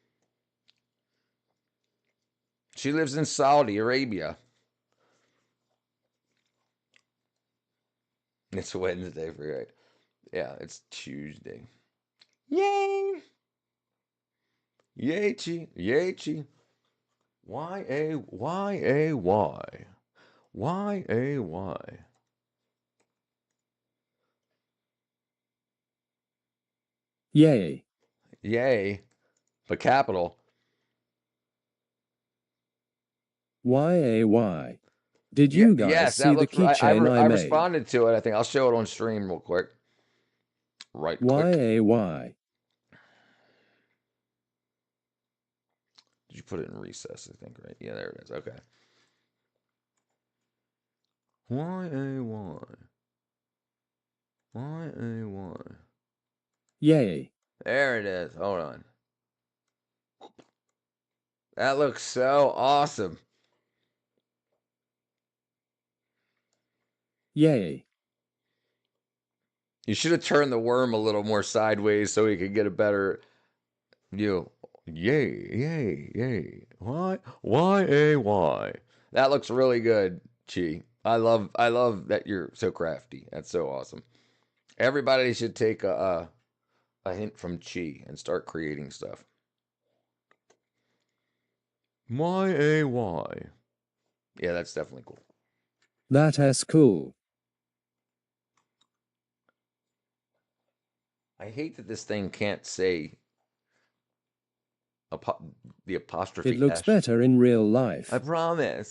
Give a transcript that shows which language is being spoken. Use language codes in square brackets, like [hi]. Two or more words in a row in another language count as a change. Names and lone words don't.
[en] She lives in Saudi Arabia. It's Wednesday for right. Yeah, it's Tuesday. Yay! Yay, chi. Yay, chi. Y-A-Y. Y-A-Y. Yay. Yay. But capital. Y-A-Y. Did you guys see the keychain I made? I responded to it, I think. I'll show it on stream real quick. Right quick. Y-A-Y. Did you put it in recess, I think, right? Yeah, there it is. Okay. Y-A-Y. Y-A-Y. Yay. There it is. Hold on. That looks so awesome. Yay. You should have turned the worm a little more sideways so we could get a better view. Yay, yay, yay. Y-A-Y. That looks really good, Chi. I love that you're so crafty. That's so awesome. Everybody should take a hint from Chi and start creating stuff. Y-A-Y. Yeah, that's definitely cool. That is cool. I hate that this thing can't say the apostrophe. It looks S. better in real life. I promise.